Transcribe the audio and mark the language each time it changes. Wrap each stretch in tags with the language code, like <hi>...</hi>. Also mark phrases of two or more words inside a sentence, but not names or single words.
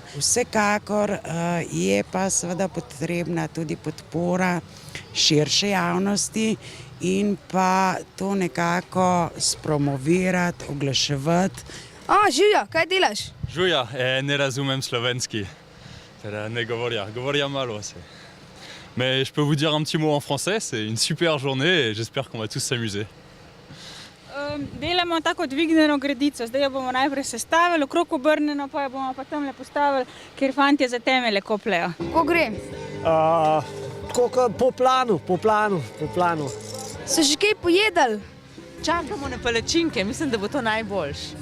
<sl>Vsekakor je pa seveda potrebna tudi podpora širše javnosti in pa to nekako spromovirati, oglaševati. Živjo, kaj delaš? Žuja, ne razumem slovenski, teda ne govoria malo.</sl> <fr>Mais je peux vous dire un petit mot en français, c'est une super journée et j'espère qu'on va tous s'amuser.</fr> <sl>Delamo tako dvignjeno gredico, zdaj jo bomo najprej sestavili, okrog obrnjeno, pa jo bomo pa tamle postavili, ker fantje za temelje kopljejo. Ko gre? Tako po planu. So že kaj pojedali? Čakamo na palačinke, mislim, da bo to najboljše.</sl>